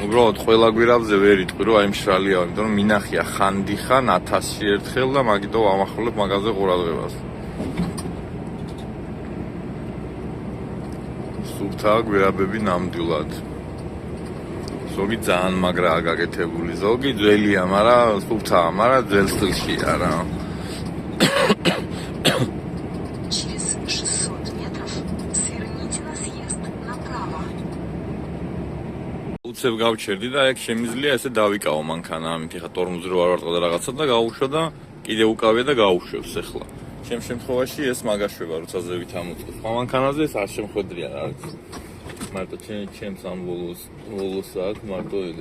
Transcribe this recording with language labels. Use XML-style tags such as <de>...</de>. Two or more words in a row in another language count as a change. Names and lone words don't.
<ka>უბრალოდ ყველა გვირაბზე ვერ იტყვი რომ აი მშრალია, იმიტომ რომ მინახია ხანდიხან 1000-ში ერთხელ და მაგიტო ვამახვილებ მაგაზე ყურადღებას. სუფთაა გვირაბები ნამდვილად. ზოგი ძალიან მაგრაა გაკეთებული, ზოგი ძველია, მაგრამ სუფთაა, მაგრამ ძველ სტილშია რა.</ka> <ru>Через 600 метров сверните на съезд направо.</ru> <ka>უცებ გავჩერდი და ეგ შემიძლია ესე დავიკავო მანქანა, ამით ეხა ტორმოზი რო არ ვარტყა და რაღაცა და გავუშვა და კიდე უკავია და გაუშვებს ახლა. ჩემ შემთხვევაში ეს მაგაშვება, როცა ზევით ამოწყდა. სხვა მანქანაზე ეს არ შემხვედრია რა არის. მარტო ჩემს ამ ვოლოს აქვს მარტო ეგ.</ka>